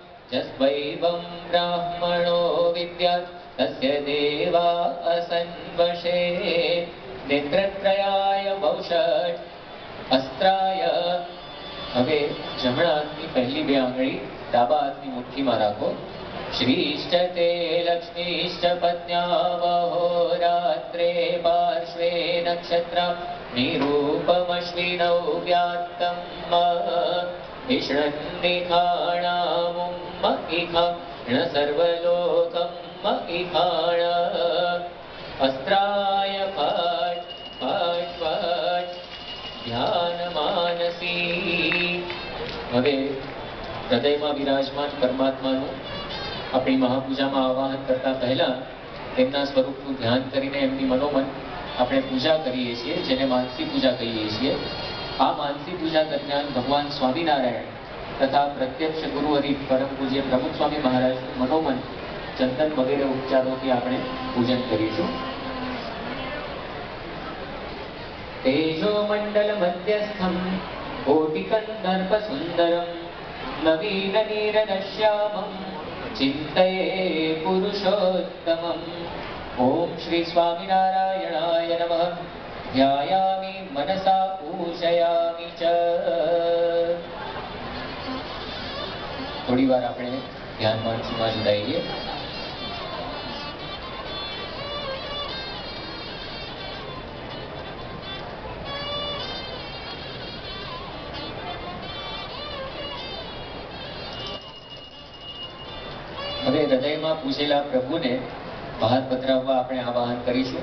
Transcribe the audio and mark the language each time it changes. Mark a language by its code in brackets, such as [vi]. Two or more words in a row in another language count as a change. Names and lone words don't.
[sa] यस्वैवं ब्राह्मणो विद्यात् तस्य देवा असन्वशे नेत्रत्रयाय वौषट अस्त्राय। [gu] હવે જમણા હાથની પહેલી બે આંગળી ડાબા હાથની મુઠ્ઠીમાં રાખો। [sa] શ્રીષ્ટ તે લક્ષ્મીષ્ટ પત્ન્યાવહોરાત્રે પાર્શ્વે નક્ષત્ર નિરૂપમશ્વિનૌ વ્યાત્તમ વિષ્ણન્નિખાણામુમ ઇખાણ સર્વલોકમ ઇખાણ अस्त्राय फट फट फट ध्यान मानसी। [gu] હવે હૃદયમાં વિરાજમાન પરમાત્માનું આપણી મહાપૂજામાં આવાહન કરતા પહેલા તેમના સ્વરૂપનું ધ્યાન કરીને એમની મનોમન આપણે પૂજા કરીએ છીએ, જેને માનસી પૂજા કહીએ છીએ। આ માનસી પૂજા દરમિયાન ભગવાન સ્વામિનારાયણ તથા પ્રત્યક્ષ ગુરુ હરિ પરમ પૂજ્ય પ્રમુખ સ્વામી મહારાજનું મનોમન ચંદન વગેરે ઉપચારોથી આપણે પૂજન કરીશું। [sa] तेजो मंडल मध्यस्थम कोटिकंदर्प सुंदरम नवीन नीरदश्यामं चिंतये पुरुषोत्तमं। ओम श्री स्वामिनारायणाय नमः। ध्यायामि मनसा पूजयामि च। [hi] थोड़ी बार [gu] આપણે ધ્યાન માનસીમાં જોડાઈએ। હવે હૃદયમાં પૂજેલા પ્રભુને બહાર પધરાવવા આપણે આવાહન કરીશું।